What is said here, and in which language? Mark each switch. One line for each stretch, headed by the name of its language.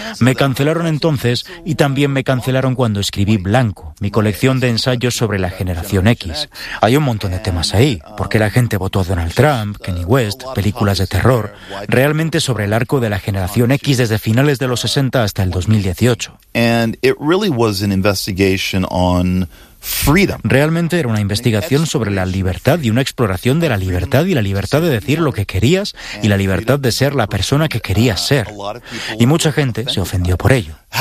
Spanish: Me cancelaron entonces y también me cancelaron cuando escribí Blanco, mi colección de ensayos sobre la generación X. Hay un montón de temas ahí. ¿Por qué la gente votó a Donald Trump, Kanye West, películas de terror? Realmente sobre el arco de la generación X desde finales de los 60 hasta el 2018.
English: And it really was an investigation on freedom.
Spanish: Realmente era una investigación sobre la libertad y una exploración de la libertad y la libertad de decir lo que querías y la libertad de ser la persona que querías ser. Y mucha gente se ofendió por ello.